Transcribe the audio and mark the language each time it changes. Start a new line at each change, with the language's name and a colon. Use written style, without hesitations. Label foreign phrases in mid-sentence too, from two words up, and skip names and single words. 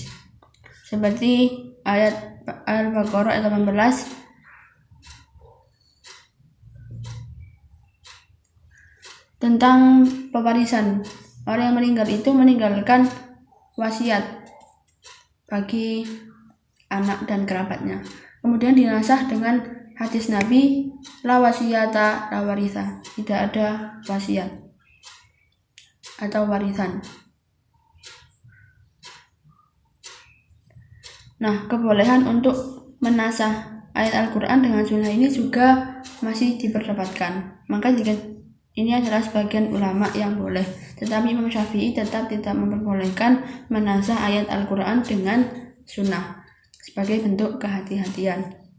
Indonesian: Seperti ayat Al-Baqarah ayat 18 tentang pewarisan. Orang yang meninggal itu meninggalkan wasiat bagi anak dan kerabatnya. Kemudian dinasah dengan hadis Nabi,
Arabic: لا وصية لوارث,
Indonesian: tidak ada wasiat atau warisan. Nah, kebolehan untuk menasah ayat Al-Quran dengan sunnah ini juga masih diperdebatkan. Maka jika ini adalah sebagian ulama yang boleh, tetapi Imam Syafi'i tetap tidak memperbolehkan menasah ayat Al-Quran dengan sunnah sebagai bentuk kehati-hatian.